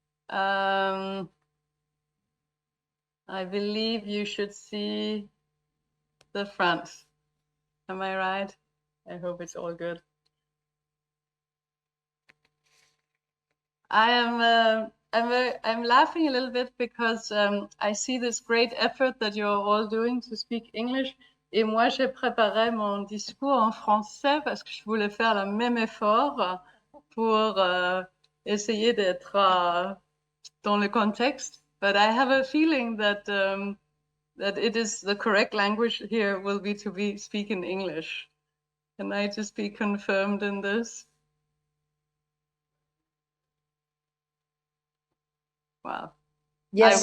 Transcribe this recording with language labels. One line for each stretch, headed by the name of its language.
English: I believe you should see the front. Am I right? I hope it's all good. I'm laughing a little bit because I see this great effort that you're all doing to speak English.
French: Et moi, j'ai préparé mon discours en français parce que je voulais faire le même effort pour essayer d'être dans le contexte.
English: But I have a feeling that that it is the correct language here will be to speak in English. Can I just be confirmed in this? Wow. Yes.